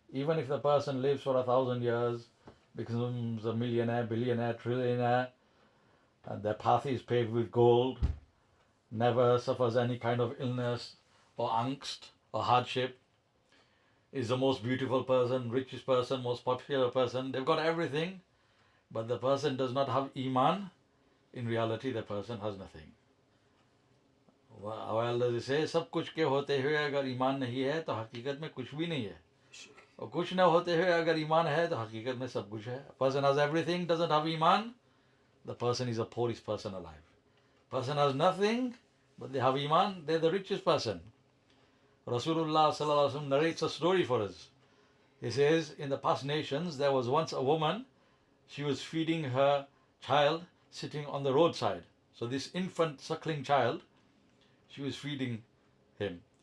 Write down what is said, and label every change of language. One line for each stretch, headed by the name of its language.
English: Even if the person lives for 1,000 years, becomes a millionaire, billionaire, trillionaire, and their path is paved with gold, never suffers any kind of illness or angst or hardship, is the most beautiful person, richest person, most popular person, they've got everything, but the person does not have iman, in reality the person has nothing.
Hindi: Our elders say, सब कुछ के होते हुए अगर ईमान नहीं है तो हकीकत में कुछ भी नहीं है, और कुछ न होते हुए अगर ईमान है तो हकीकत में सब कुछ है.
English: A person has everything, doesn't have iman, the person is the poorest person alive. Person has nothing, but they have iman, they're the richest person. Rasulullah sallallahu alaihi wasallam narrates a story for us. He says, in the past nations there was once a woman, she was feeding her child sitting on the roadside. So this infant suckling child, she was feeding him.